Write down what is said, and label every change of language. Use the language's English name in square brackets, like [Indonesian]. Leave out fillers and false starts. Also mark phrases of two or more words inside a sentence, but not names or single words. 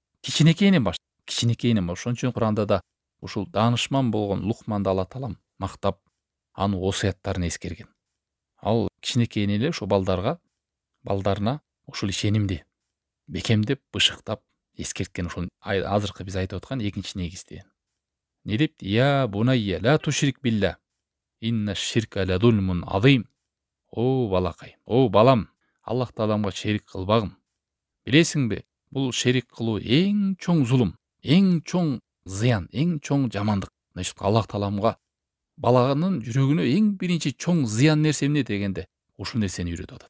[Kyrgyz] Кичинекейинен ошон үчүн Куранда да ушул даанышман болгон Лукманды Алла таалам мактап, анын осуяттарын эскерген. Ал кичинекейинен эле ошо балдарына ушул ишенимди бекемдеп, бышыктап эскерткен. Ошол азыркы биз айтып аткан экинчи негизди. Не депти? [Arabic] يا بني لا تشرك بالله إن الشرك لظلم عظيم. [Kyrgyz] О балакай, о балам, Аллах тааламга шерик кылбагын. Билесиңби, бул шерик кылуу эң чоң зулум, эң чоң зыян, эң чоң жамандык. Значит, Аллах тааламга баланын жүрөгүнө эң биринчи чоң зыян нерсе эмне дегенде, ушул нерсени үйрөтүп атат.